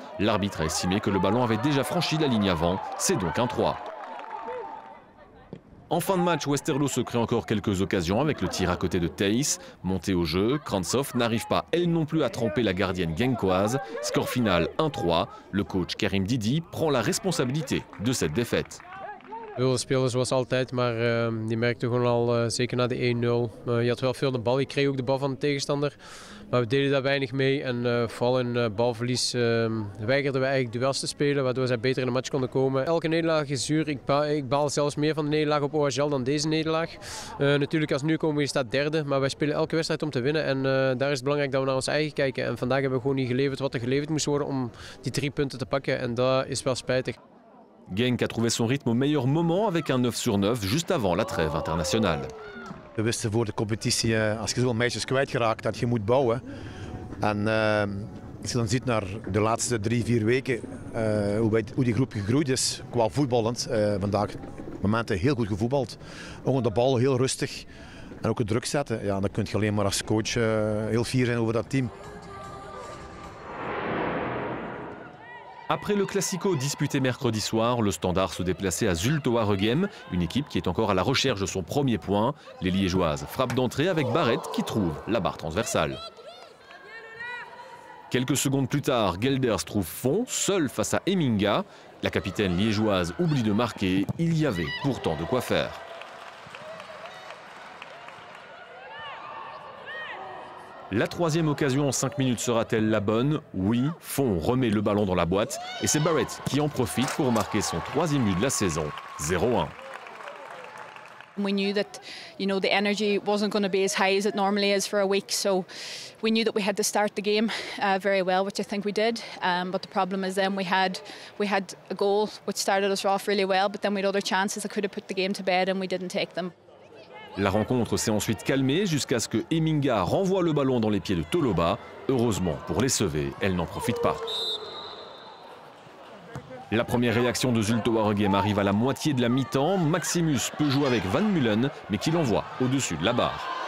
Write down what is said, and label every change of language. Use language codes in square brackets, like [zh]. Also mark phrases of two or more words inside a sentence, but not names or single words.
[fr] L'arbitre a estimé que le ballon avait déjà franchi la ligne avant, c'est donc un 3. En fin de match, Westerlo se crée encore quelques occasions avec le tir à côté de Thijs. Montée au jeu, Krantsov n'arrive pas elle non plus à tromper la gardienne genkoise. Score final 1-3. Le coach Karim Didi prend la responsabilité de cette défaite. [nl] Wilde spelen zoals altijd, maar die merkte gewoon al, zeker na de 1-0. Je had wel veel de bal, je kreeg ook de bal van de tegenstander. Maar we deden daar weinig mee en vooral in balverlies weigerden we eigenlijk duels te spelen, waardoor zij beter in de match konden komen. Elke nederlaag is zuur, ik baal zelfs meer van de nederlaag op OHL dan deze nederlaag. Natuurlijk als nieuwkomer je staat derde, maar wij spelen elke wedstrijd om te winnen en daar is het belangrijk dat we naar ons eigen kijken. En vandaag hebben we gewoon niet geleverd wat er geleverd moest worden om die 3 punten te pakken en dat is wel spijtig. [fr] Genk a trouvé son rythme au meilleur moment avec un 9/9 juste avant la trêve internationale. [nl] We wisten voor de competitie, als je zoveel meisjes kwijtgeraakt, dat je moet bouwen. En als je dan ziet naar de laatste 3-4 weken, hoe die groep gegroeid is qua voetballend. Vandaag momenten heel goed gevoetbald. Ook de bal heel rustig en ook het druk zetten. Ja, dan kun je alleen maar als coach heel fier zijn over dat team. [fr] Après le Classico disputé mercredi soir, le Standard se déplaçait à Zulte-Waregem, une équipe qui est encore à la recherche de son premier point. Les Liégeoises frappent d'entrée avec Barrett qui trouve la barre transversale. Quelques secondes plus tard, Gelders trouve fond, seul face à Eminga. La capitaine liégeoise oublie de marquer, il y avait pourtant de quoi faire. La troisième occasion en 5 minutes sera-t-elle la bonne? Oui, Fon remet le ballon dans la boîte et c'est Barrett qui en profite pour marquer son 3e but de la saison, 0-1. [en] We knew that, the energy wasn't going to be as high as it normally is for a week, so we knew that we had to start the game very well, which I think we did. But the problem is then we had a goal which started us off really well, but then we had other chances that could have put the game to bed and we didn't take them. [fr] La rencontre s'est ensuite calmée jusqu'à ce que Eminga renvoie le ballon dans les pieds de Toloba. Heureusement pour les Sevets, elle n'en profite pas. La première réaction de Zulte Waregem arrive à la moitié de la mi-temps. Maximus peut jouer avec Van Mullen, mais qui l'envoie au-dessus de la barre.